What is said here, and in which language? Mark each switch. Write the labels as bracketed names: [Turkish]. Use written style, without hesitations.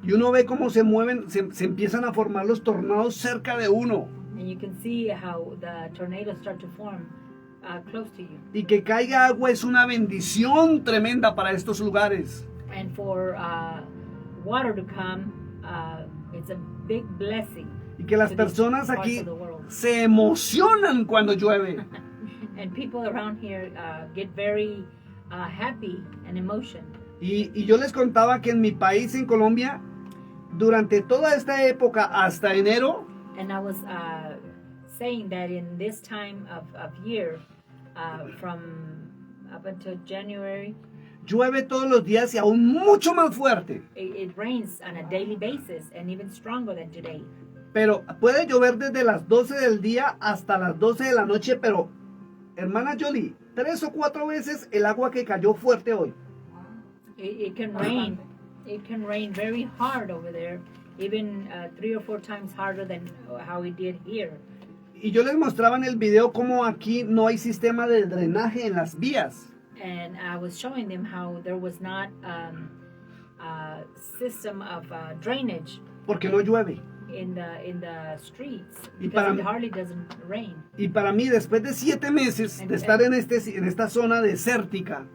[Spanish] Y uno ve cómo se mueven, se empiezan a formar los tornados cerca de uno. [English] and you can see how the tornadoes start to form close to you. [Spanish] Y que caiga agua es una bendición tremenda para estos lugares. [English] And for water to come, it's a big blessing. [Spanish] Y que las [English] to these [Spanish] personas [English] parts [Spanish] aquí [English] of the world. [Spanish] se emocionan cuando llueve. [English] And people around here get very happy and emotion. [Spanish] Y yo les contaba que en mi país, en Colombia, durante toda esta época hasta enero, [English] And I was saying that in this time of year, from up until January, [Spanish] Llueve todos los días y aún mucho más fuerte. [English] it rains on a daily basis and even stronger than today. [Spanish] Pero puede llover desde las 12 del día hasta las 12 de la noche, pero hermana Jolie, 3 o 4 veces el agua que cayó fuerte hoy. [English] It can rain. It can rain very hard over there, even 3 or 4 times harder than how it did here. [Spanish] Y yo les mostraba en el video cómo aquí no hay sistema de drenaje en las vías. [English] And I was showing them how there was not a system of drainage [Spanish] Porque no llueve. [English] in the streets [Spanish] Y para [English] because [Spanish] mí- [English] it hardly doesn't rain. [Spanish] Y para mí, después de 7 meses de estar en esta zona desértica,